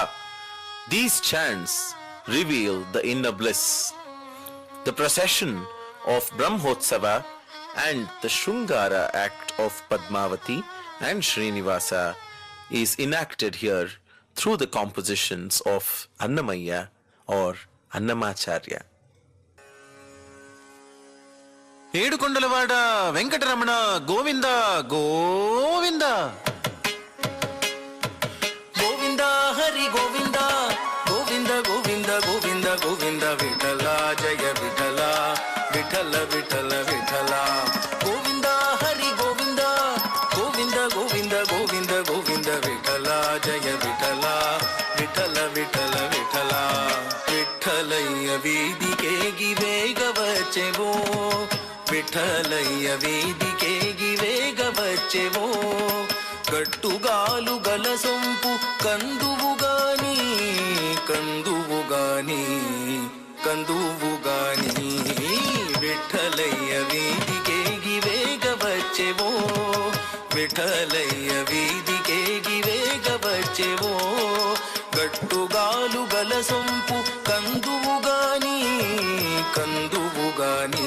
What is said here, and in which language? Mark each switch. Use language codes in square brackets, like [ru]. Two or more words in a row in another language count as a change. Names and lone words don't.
[en] These chants reveal the inner bliss. The procession of Brahmotsava and the Shringara act of Padmavati and Srinivasa is enacted here through the compositions of Annamaya or Annamacharya. Edukondalavada, Venkateramana, Govinda, Govinda. Govinda Hari Govinda, Govinda Govinda Govinda Govinda Vitala Jaya Vitala, Vitala Vitala Vitala. Govinda Hari Govinda, Govinda Govinda Govinda Govinda Vitala Jaya Vitala, Vitala Vitala Vitala. [te] విఠలయ్య వీధికేగి వేగవచ్చెవో, విఠలయ్య వీధికేగి వేగవచ్చెవో. గట్టుగాలు గల సొంపు కందువుగాని కందువుగాని కందువుగాని విఠలయ్య వీధికేగి వేగవచ్చెవో విఠలయ్య వీధికేగి వేగవచ్చెవో గట్టుగాలు గల సొంపు కందువుగాని కందువుగాని